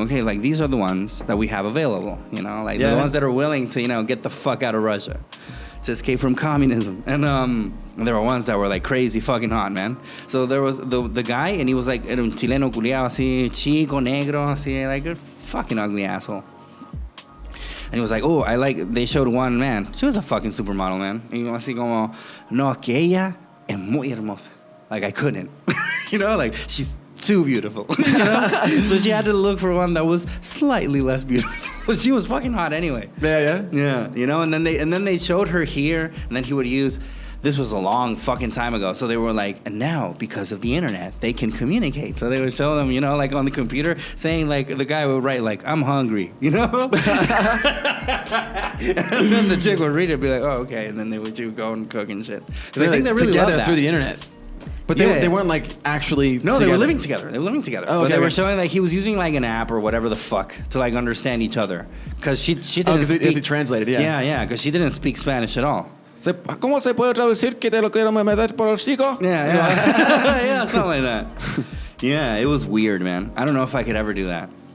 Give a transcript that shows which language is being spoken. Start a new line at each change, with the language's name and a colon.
English: Okay, like these are the ones that we have available. Like the ones that are willing to get the fuck out of Russia, to escape from communism. And there were ones that were like crazy fucking hot, man. So there was the guy, and he was like
Spanish: un chileno culiao, así chico, negro, así
English: like a fucking ugly asshole. And he was like, they showed one, man. She was a fucking supermodel, man.
Spanish: Y así como, no, que ella es muy hermosa.
English: Like I couldn't, like she's too beautiful, So she had to look for one that was slightly less beautiful. She was fucking hot anyway. Yeah. And then they showed her here, and then he would use. This was a long fucking time ago. So they were like, and now because of the internet, they can communicate. So they would show them, like on the computer, saying like the guy would write like, I'm hungry, And then the chick would read it, and be like, oh okay, and then they would go and cook and shit. Because I think they really together loved that. Through the internet. But they weren't like actually. No, together. they were living together. Oh, okay, they were showing like he was using like an app or whatever the fuck to like understand each other because she didn't. Because they translated, Yeah, because she didn't speak Spanish at all.
Spanish: ¿Cómo se puede traducir que te lo quiero meter por el hocico?
English: Yeah, something like that. Yeah, it was weird, man. I don't know if I could ever do that.